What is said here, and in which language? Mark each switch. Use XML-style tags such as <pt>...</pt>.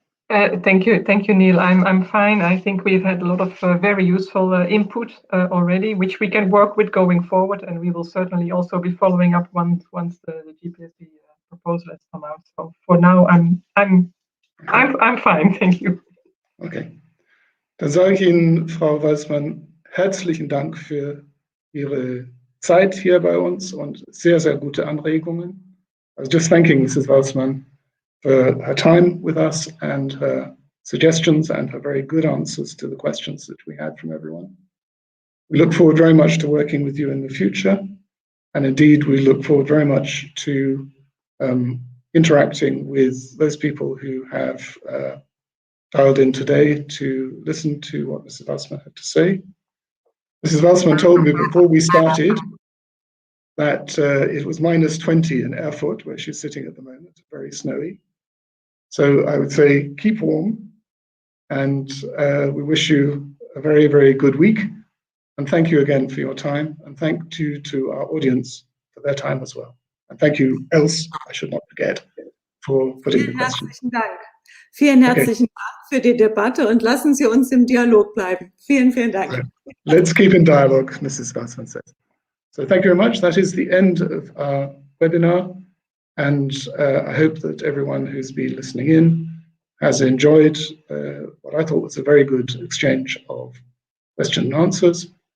<en>Thank you, Neil. I'm fine. I think we've had a lot of very useful input already, which we can work with going forward, and we will certainly also be following up once the GPSD proposal has come out. So for now, I'm fine. Thank you. Okay.</en> <de>Dann sage ich Ihnen, Frau Walsmann, herzlichen Dank für Ihre Zeit hier bei uns und sehr, sehr gute Anregungen.</de> <en>I was just thanking Mrs. Walsmann for her time with us and her suggestions and her very good answers to the questions that we had from everyone. We look forward very much to working with you in the future. And indeed, we look forward very much to interacting with those people who have dialed in today to listen to what Mrs. Walsmann had to say. Mrs. Walsmann told me before we started that it was -20 in Erfurt, where she's sitting at the moment, very snowy. So I would say keep warm, and we wish you a very, very good week. And thank you again for your time, and thank you to our audience for their time as well. And thank you, Else, I should not forget, for putting the questions.</en> <de>Herzlichen Dank. Vielen herzlichen Dank für die Debatte und lassen Sie uns im Dialog bleiben. Vielen, vielen Dank.</de> <en>Right. Let's keep in dialogue, Mrs. Walsmann says. So thank you very much. That is the end of our webinar. And I hope that everyone who's been listening in has enjoyed what I thought was a very good exchange of questions and answers.</en>